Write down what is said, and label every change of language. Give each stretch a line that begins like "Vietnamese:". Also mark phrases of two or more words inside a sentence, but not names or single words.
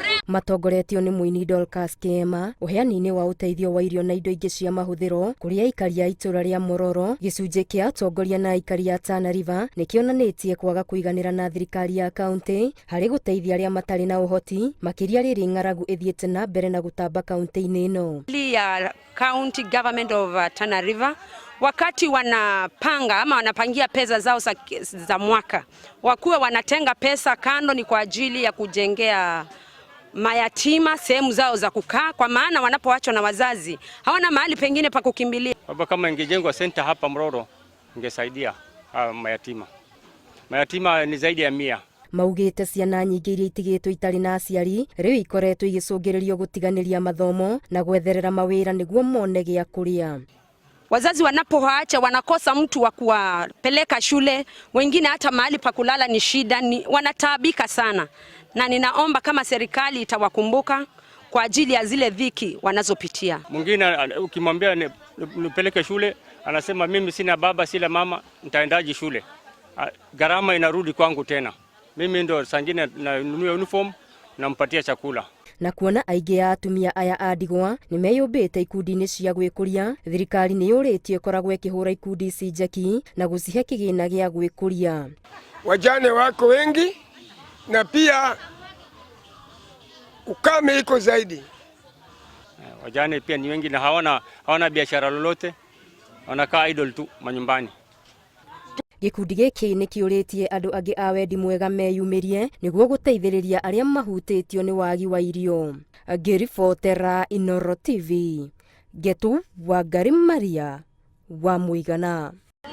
Kikuyu: matongoretio nĩ mũini Dorcas Kema, ũheani-inĩ wa ũteithio wa irio na indo ingĩ cia mahũthĩro kũrĩ aikari a itũra rĩa Mororo. Gĩcunjĩ kĩa atongoria na aikari a Tana River nĩkĩonanĩtie kwaga kũiganĩra na thirikari ya kaunti harĩ gũteithia arĩa matarĩ na ũhoti, makĩria rĩrĩ ng'aragu ĩthiĩte na mbere na gũtamba kaunti-inĩ ĩno.
Swahili: Ya
English: county government of Tana River
Swahili: wakati wanapanga ama wanapangia pesa zao za mwaka, wakuwe wanatenga pesa kando ni kwa ajili ya kujengea mayatima sehemu zao za kukaa, kwa maana wanapoachwa na wazazi hawana mahali pengine pa kukimbilia. Baba, kama ingejengwa center hapa Mororo ingesaidia mayatima. Mayatima ni zaidi ya 100.
Kikuyu: Maugĩte ciana nyingĩ iria itigĩtwo itarĩ na aciari rĩu ikoretwo igĩcũngĩrĩrio gũtiganĩria mathomo na gwetherera mawĩra nĩguo mone gĩa kũrĩa.
Swahili: Wazazi wanapoacha wanakosa mtu wa kuwapeleka shule, wengine hata mahali pa kulala ni shida, wanataabika sana, na ninaomba kama serikali itawakumbuka kwa ajili ya zile dhiki wanazopitia. Mwingine ukimwambia nipeleke shule anasema mimi sina baba sina mama, nitaendaje shule? Gharama inarudi kwangu tena. Mimi ndo sangine nanunua uniform nampatia chakula.
Kikuyu: Na kuona aingĩ a atumia aya a ndigwa nĩmeyũmbĩte ikundi-inĩ cia gwĩkũria, thirikari nĩyũrĩtio ĩkoragwo ĩkĩhũra ikundi ici njeki na gũcihe kĩgĩna gĩa gwĩkũria.
Swahili: Wajane wako wengi na pia ukame iko zaidi. Wajane pia ni wengi na hawana biashara lolote, wanakaa idle tu manyumbani.
Kikuyu: Gĩkundi gĩkĩ nĩkĩũrĩtie andũ angĩ a wendi mwega meyumĩrie nĩguo gũteithĩrĩria arĩa mahutĩtio nĩ wagi wa irio. Ngĩribotera Inooro TV, Getu Wangari Maria wa Mũigana.